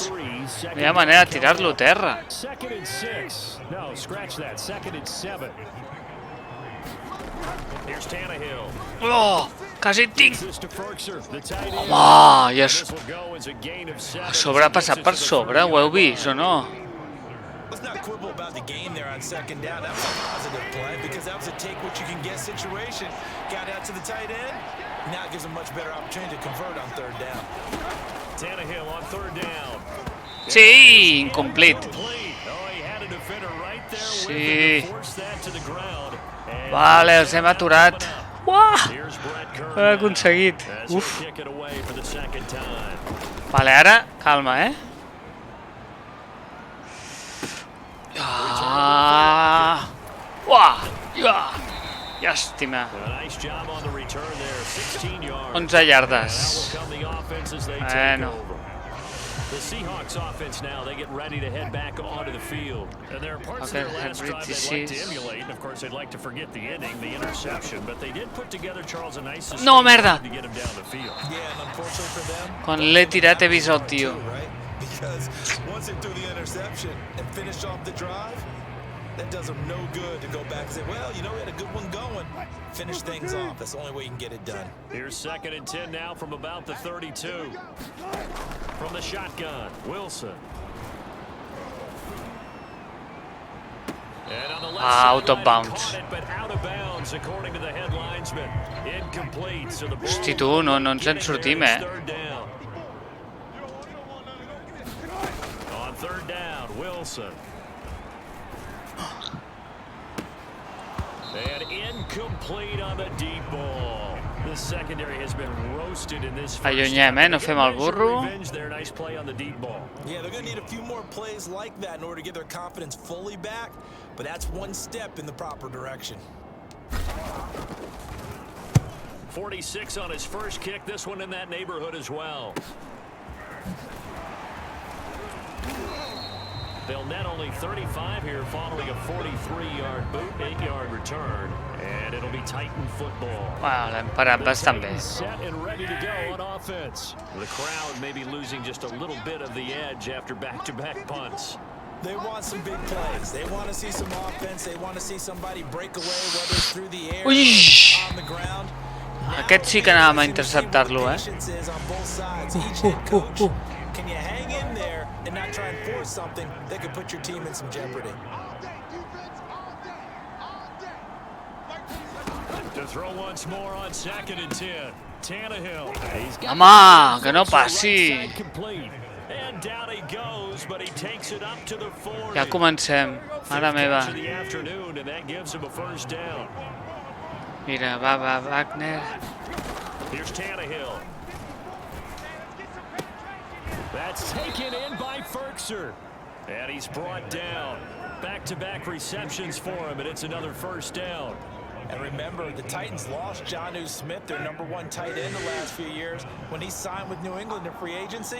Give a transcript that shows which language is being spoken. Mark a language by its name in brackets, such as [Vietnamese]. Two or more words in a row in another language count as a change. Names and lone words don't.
[Catalan] No hi ha manera de tirar-lo a terra. Oh, quasi en tinc. Home, ja a sobre ha passat per sobre, ho heu vist o no? [English] Let's not quibble about the game there on 2nd down. That was a positive play because that was a take what you can get situation. Got out to the tight end. Now it gives a much better opportunity to convert on 3rd down. Tannehill on 3rd down. [Catalan] Sí, incomplete. Sí. Vale, els hem aturat. Uah! [English] Here's Brett Kern [Catalan] Ho aconseguit. [English] as he'll Uf. kick it away for the second time. [Catalan] Vale, ara, calma, eh? Ah! Uah! Ja! Llàstima. [English] A nice job on the return there, 16 yards. [Catalan] 11 yardes. [English] Now will come the offense as they take [Catalan] Bueno. [English] over. The Seahawks offense now, they get ready to head back onto the field. And there are parts Okay, of their last drive they'd like to 26. emulate. And of course, they'd like to forget the ending, the interception. But they did put together, Charles, a nice [Catalan] No, merda. [English] to get him down the field. Yeah, and unfortunately for them, [Catalan] Quan l'he tirat he vist el tio. [English] right? Because once it threw the interception and finished off the drive, that does them no good to go back and say, well, you know, we had a good one going. Finish things off. That's the only way you can get it done. Here's 2nd and 10 now from about the 32. From the shotgun, Wilson. And on the left Out of sideline, bounds. caught it, but out of bounds, according to the head linesman. Incomplete. So the ball [Catalan] Hosti, tu, no ens en sortim, eh? [English] third down. On third down, Wilson. And incomplete on the deep ball. The secondary has been roasted in this first [Catalan] Allunyem, [English] half. [Catalan] no fem el burro. [English] Revenge there, nice play on the deep ball. Yeah, they're going to need a few more plays like that in order to get their confidence fully back, but that's one step in the proper direction. 46 on his first kick, this one in that neighborhood as well. They'll net only 35 here following a 43-yard boot, 8-yard return, and it'll be Titan football. [Catalan] Bueno, l'hem parat bastant bé. [English] Titans set and ready to go on offense. The crowd may be losing just a little bit of the edge after back-to-back punts. They want some big plays. They want to see some offense. They want to see somebody break away, whether it's through the air [Catalan] Ui! [English] or on the ground. [Catalan] Aquest sí que anàvem a interceptar-lo, eh? [English] Patience is on both sides. Each head coach, can you hang in there and not try and force something that could put your team in some jeopardy? To throw once more on 2nd and 10. Tannehill. He's got [Catalan] Home, que no [English] the right [Catalan] passi. [English] side complete. And down he goes, but he takes it up to the 40. [Catalan] Ja comencem. Mare [English] Fifth [Catalan] meva. [English] catch of the afternoon, and that gives him a first down. [Catalan] Mira, va, Wagner. [English] Here's Tannehill. That's taken in by Ferkser. And he's brought down. Back-to-back receptions for him, and it's another first down. And remember, the Titans lost Jonnu Smith, their #1 tight end the last few years, when he signed with New England in free agency.